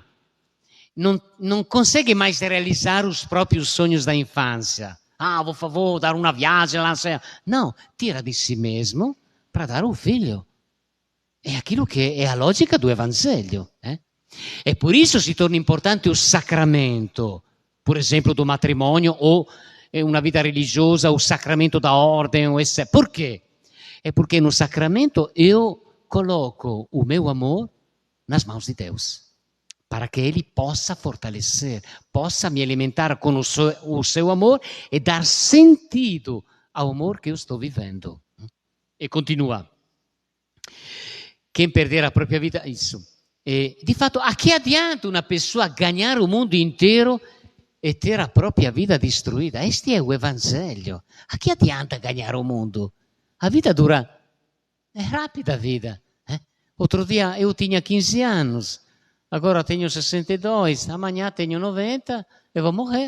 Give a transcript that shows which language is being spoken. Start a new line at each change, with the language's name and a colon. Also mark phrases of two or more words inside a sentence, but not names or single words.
Portuguese: Não consegue mais realizar os próprios sonhos da infância. Vou dar uma viagem lá. Não, tira de si mesmo para dar ao filho. É aquilo que é a lógica do Evangelho. E por isso se torna importante o sacramento, por exemplo, do matrimônio ou
Italian: una vita religiosa,
Portuguese: o sacramento da ordem. Por quê? É porque no sacramento eu coloco o meu amor nas mãos de Deus, para que Ele possa fortalecer, possa me alimentar com o seu amor e dar sentido ao amor que eu estou vivendo. E continua. Quem perder a própria vida, isso.
Italian: Di fatto,
Portuguese: a che adianta una pessoa ganhar o mundo inteiro e ter a própria vida destruída? Este é o Evangelho. A que adianta ganhar o mundo? A vida dura, é rápida a vida. Outro dia eu tinha 15 anos, agora tenho 62, amanhã tenho 90 e vou morrer.